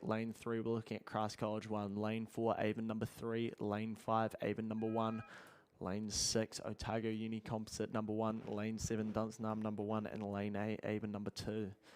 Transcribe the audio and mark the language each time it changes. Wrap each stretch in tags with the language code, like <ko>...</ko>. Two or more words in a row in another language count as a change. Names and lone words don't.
<en>Lane 3, we're looking at Christ College 1. Lane 4, Avon number 3. Lane 5, Avon number 1. Lane 6, Otago Uni Composite number 1. Lane 7, Dunsnam number 1. And Lane 8, Avon number 2.</en>